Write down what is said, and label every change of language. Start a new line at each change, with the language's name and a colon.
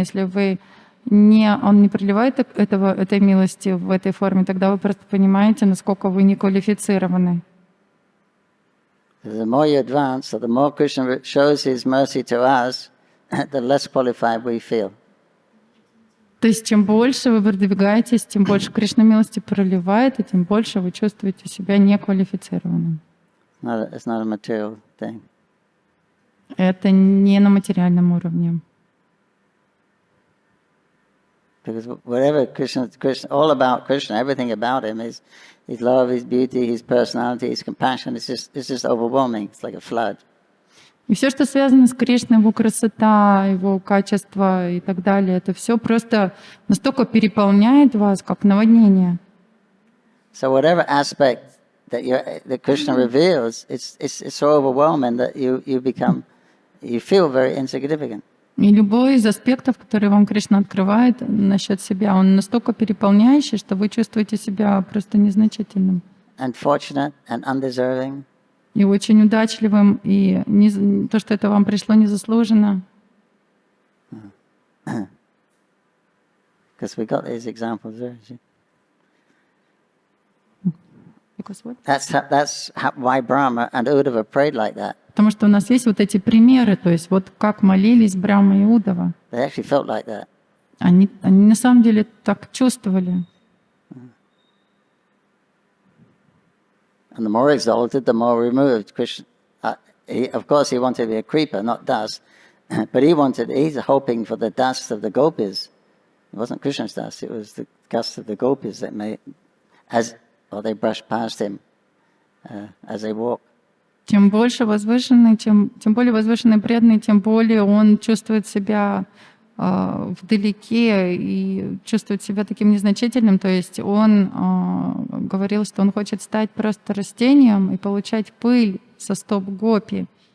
Russian: Если он не проливает этой милости в этой форме, тогда вы просто понимаете, насколько вы неквалифицированы.
English: The more you advance, so the more Krishna shows his mercy to us, the less qualified we feel.
Russian: То есть чем больше вы продвигаетесь, тем больше Кришна милости проливает, и тем больше вы чувствуете себя неквалифицированным.
English: It's not a material thing.
Russian: Это не на материальном уровне.
English: Because whatever Krishna, all about Krishna, everything about him is his love, his beauty, his personality, his compassion. It's just overwhelming. It's like a flood.
Russian: И все, что связано с Кришной, его красота, его качество и так далее, это все просто настолько переполняет вас, как наводнение.
English: So whatever aspect that Krishna reveals, it's so overwhelming that you feel very insignificant.
Russian: И любой из аспектов, который вам Кришна открывает насчет себя, он настолько переполняющий, что вы чувствуете себя просто незначительным.
English: Unfortunate and undeserving.
Russian: И очень удачливым, и то, что это вам пришло незаслуженно.
English: Because we got these examples there. Because what? That's why Brahma and Uddhava prayed like that.
Russian: Потому что у нас есть вот эти примеры, то есть вот как молились Брахма и Уддава.
English: They actually felt like that.
Russian: Они на самом деле так чувствовали.
English: And the more exalted, the more removed. Krishna, of course, he wanted to be a creeper, not dust, but he's hoping for the dust of the gopis. It wasn't Krishna's dust; it was the dust of the gopis that they brushed past him as they walked.
Russian: Чем больше возвышенный, тем более возвышенный преданный, тем более он чувствует себя вдалеке и чувствует себя таким незначительным. То есть он говорил, что он хочет стать просто растением и получать пыль со стоп гопи.